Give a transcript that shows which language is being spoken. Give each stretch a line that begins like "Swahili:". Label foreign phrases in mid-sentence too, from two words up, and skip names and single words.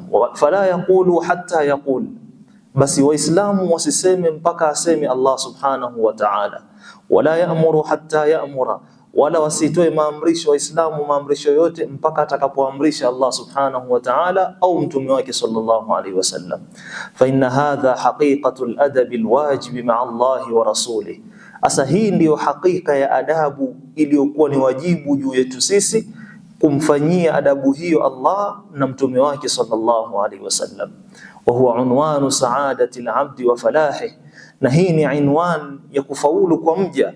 Arabic: فلا يقول حتى يقول,
Swahili: basi waislamu wasiseme mpaka aseme Allah
Arabic: سبحانه وتعالى. ولا يأمر حتى يأمر,
Swahili: wala wasitoe maamrisho waislamu maamrisho yote mpaka atakapoamrisha Allah
Arabic: سبحانه وتعالى
Swahili: au mtume wake
Arabic: صلى الله عليه وسلم. فإن هذا حقيقة الأدب الواجب مع الله ورسوله,
Swahili: asa hii ndio hakika ya adabu iliyokuwa ni wajibu juu yetu sisi kumfanyia adabu hiyo Allah na mtume wake
Arabic: صلى الله عليه وسلم. وهو عنوان سعادة العبد وفلاحه,
Swahili: na hii ni inwan ya kufaulu kwa mja.